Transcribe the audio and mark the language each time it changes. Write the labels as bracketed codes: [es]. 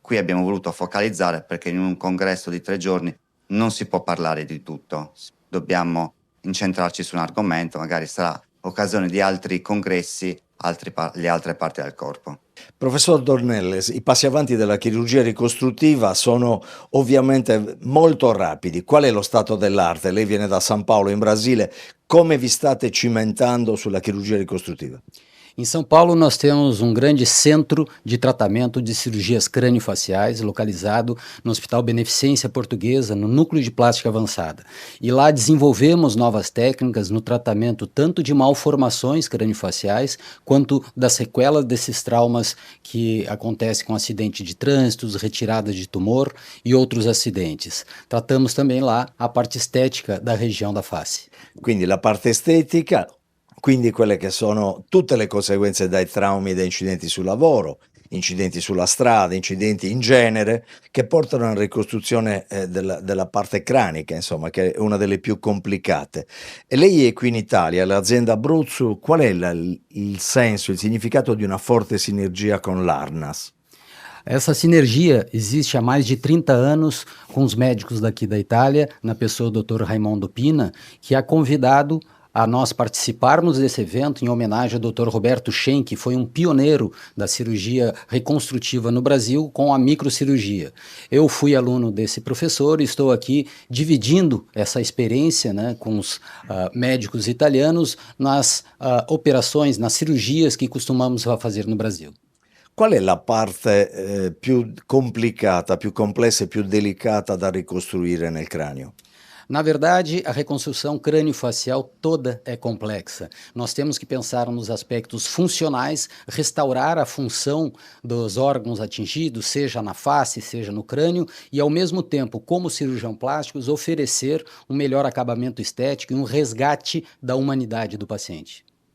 [it] Qui abbiamo voluto focalizzare perché in un congresso di 3 giorni non si può parlare di tutto, dobbiamo incentrarci su un argomento, magari sarà occasione di altri congressi, le altre parti del corpo. Professor Dornelles, i passi avanti della chirurgia ricostruttiva sono ovviamente molto rapidi. Qual è lo stato dell'arte? Lei viene da San Paolo in Brasile, come vi state cimentando sulla chirurgia ricostruttiva? [pt] Em São Paulo, nós temos grande centro de tratamento de cirurgias crâniofaciais localizado no Hospital Beneficência Portuguesa, no Núcleo de Plástica Avançada. E lá desenvolvemos novas técnicas no tratamento tanto de malformações crâniofaciais quanto das sequelas desses traumas que acontecem com acidente de trânsito, retirada de tumor e outros acidentes. Tratamos também lá a parte estética da região da face. [it] Quindi la parte estetica, quindi quelle che sono tutte le conseguenze dai traumi e da incidenti sul lavoro, incidenti sulla strada, incidenti in genere, che portano a una ricostruzione della parte cranica, insomma, che è una delle più complicate. E lei è qui in Italia, l'azienda Abruzzo, qual è il senso, il significato di una forte sinergia con l'Arnas? [pt] Essa sinergia existe há mais de 30 anos com os médicos daqui da Itália, na pessoa do Dr. Raimondo Pina, que é convidado a nós participarmos desse evento em homenagem ao Dr. Roberto Schen, que foi pioneiro da cirurgia reconstrutiva no Brasil com a microcirurgia. Eu fui aluno desse professor e estou aqui dividindo essa experiência, né, com os médicos italianos nas operações, nas cirurgias que costumamos fazer no Brasil. [it] Qual è la parte più complicata, più complessa e più delicata da ricostruire nel cranio? [pt] Na verdade, a reconstrução crânio-facial toda é complexa. Nós temos que pensar nos aspectos funcionais, restaurar a função dos órgãos atingidos, seja na face, seja no crânio, e ao mesmo tempo, como cirurgião plásticos, oferecer melhor acabamento estético e resgate da humanidade do paciente.